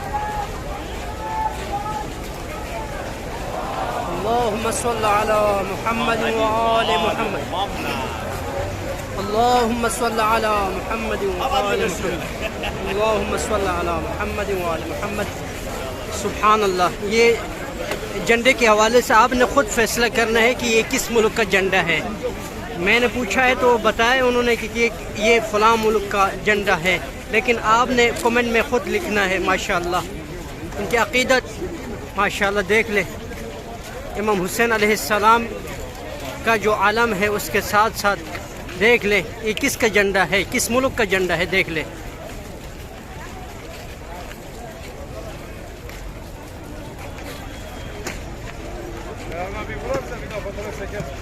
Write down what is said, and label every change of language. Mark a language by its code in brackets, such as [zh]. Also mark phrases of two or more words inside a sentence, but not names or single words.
[ar] اللهم صل على محمد وآل محمد. اللهم صل على محمد وآل محمد. اللهم صل على محمد وآل محمد. [ur] سبحان یہ جھنڈے کے حوالے سے آپ نے خود فیصلہ کرنا ہے کہ یہ کس ملک کا جھنڈا ہے. میں نے پوچھا ہے تو بتایا انہوں نے کہ یہ فلاں ملک کا جھنڈا ہے، لیکن آپ نے کمنٹ میں خود لکھنا ہے. ماشاءاللہ ان کی عقیدت ماشاءاللہ دیکھ لے. امام حسین علیہ السلام کا جو علم ہے اس کے ساتھ ساتھ دیکھ لے یہ کس کا جھنڈا ہے، کس ملک کا جھنڈا ہے، دیکھ لے. [tr] Bir vurarsa bir daha fotoğraf çeker.